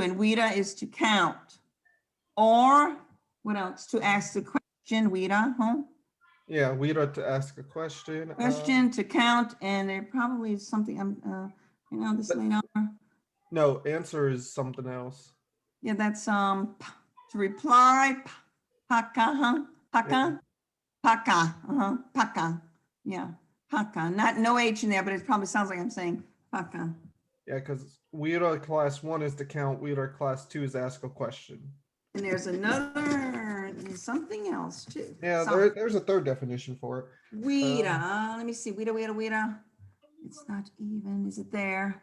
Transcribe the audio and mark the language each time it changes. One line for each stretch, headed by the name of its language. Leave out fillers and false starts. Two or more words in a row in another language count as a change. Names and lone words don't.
English: And Wira is to count. Or what else? To ask the question, Wira, huh? Yeah, we to ask a question. Question to count, and there probably is something, this later. No, answer is something else. Yeah, that's, to reply, paka, huh? Paka? Paka, paka. Yeah, paka. Not no H in there, but it probably sounds like I'm saying paka. Yeah, because Weira class 1 is to count. Weira class 2 is ask a question. And there's something else too. Yeah, there's a third definition for it. Wida, let me see, Wida. It's not even, is it there?